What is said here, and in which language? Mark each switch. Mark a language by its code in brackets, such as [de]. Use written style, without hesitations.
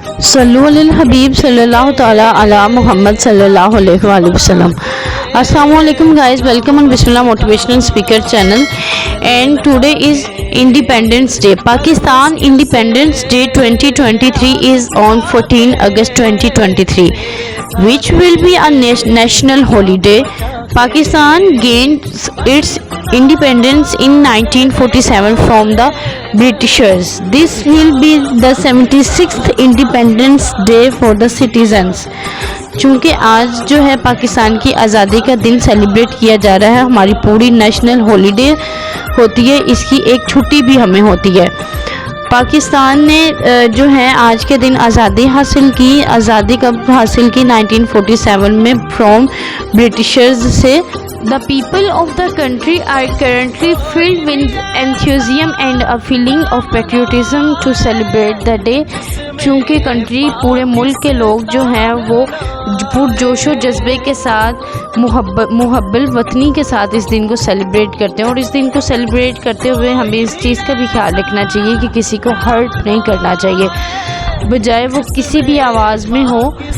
[ar] صلو علی الحبیب صلی اللہ تعالی علی محمد صلی اللہ علیہ وآلہ وسلم. [en] السلام علیکم guys, welcome on Bismillah Motivational Speaker channel, and today is Independence Day. Pakistan Independence Day 2023 is on 14 August 2023, which will be a national holiday. Pakistan gained its independence in 1947 from the Britishers. This will be the 76th Independence Day for the citizens. [ur] چونکہ آج جو ہے پاکستان کی آزادی کا دن celebrate کیا جا رہا ہے، ہماری پوری نیشنل ہالیڈے ہوتی ہے، اس کی ایک چھٹی بھی ہمیں ہوتی ہے. پاکستان نے جو ہے آج کے دن آزادی حاصل کی. آزادی کب حاصل کی؟ 1947 میں [en] from Britishers [ur] سے. [en] The people of the country are currently filled with enthusiasm and a feeling of patriotism to celebrate the day. [ur] چونکہ کنٹری پورے ملک کے لوگ جو ہیں وہ پرجوش و جذبے کے ساتھ محب الوطنی کے ساتھ اس دن کو سیلیبریٹ کرتے ہیں، اور اس دن کو سیلیبریٹ کرتے ہوئے ہمیں اس چیز کا بھی خیال رکھنا چاہیے کہ کسی کو ہرٹ نہیں کرنا چاہیے، بجائے وہ کسی بھی آواز میں ہو.